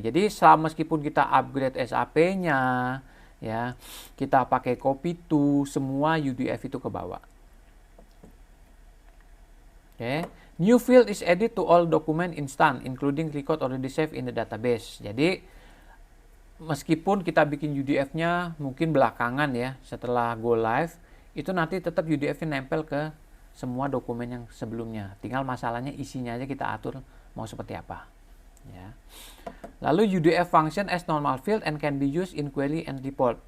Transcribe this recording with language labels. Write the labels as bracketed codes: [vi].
[id] Jadi meskipun kita upgrade SAP-nya, ya, kita pakai copy to, semua UDF itu ke bawah. [en] Oke. New field is added to all document instant, including record already saved in the database. [id] Jadi meskipun kita bikin UDF-nya mungkin belakangan ya, setelah go live, itu nanti tetap UDF-nya nempel ke semua dokumen yang sebelumnya. Tinggal masalahnya isinya aja kita atur mau seperti apa. Ya. Lalu [en] UDF function as normal field and can be used in query and report.